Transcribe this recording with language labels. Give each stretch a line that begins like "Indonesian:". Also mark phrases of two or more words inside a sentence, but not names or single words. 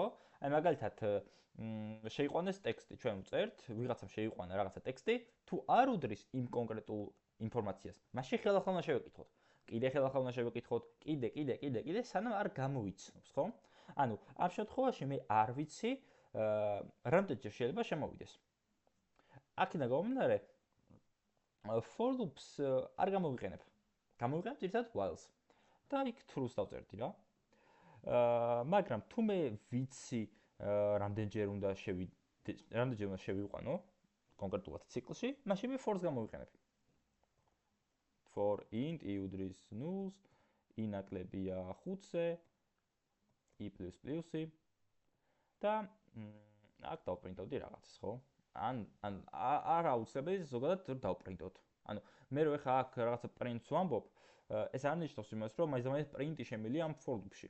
Georgian: აი მაგალითად შეიყვანეს ტექსტი, ჩვენ ვწერთ, ვიღაცამ შეიყვანა რაღაცა ტექსტი, თუ არ უდრის იმ კონკრეტულ ინფორმაციას, მაშინ ხელახლა უნდა შევეკითხოთ. კიდე ხელახლა უნდა შევეკითხოთ, კიდე, სანამ არ გამოვიცნობს, ხო? ანუ ამ შემთხვევაში მე არ ვიცი, რამდენჯერ შეიძლება შემოვიდეს. აქედან გამომდინარე,
English: for loops
Georgian: არ გამოვიყენებ. გამოვიყენებ ძირითადად while-ს. და იქ true-ს დავწერდი რა. მაგრამ თუ მე ვიცი რამდენჯერ უნდა შევიყვანო კონკრეტულად ციკლში, მაშინ მე for-ს გამოვიყენებ.
English: for int i
Georgian: უდრის 0-ს, i ნაკლებია 5-ზე, i++-ი და აქ დავპრინტავდი რაღაცას, ხო? ან არ აუცილებელი ზოგადად დავპრინტოთ. ანუ მე რო ეხა აქ რაღაცა პრინტს ვამბობ, ეს არ ნიშნავს იმას, რომ მაინც პრინტი შემიძლია ამ
English: for loop-
Georgian: ში.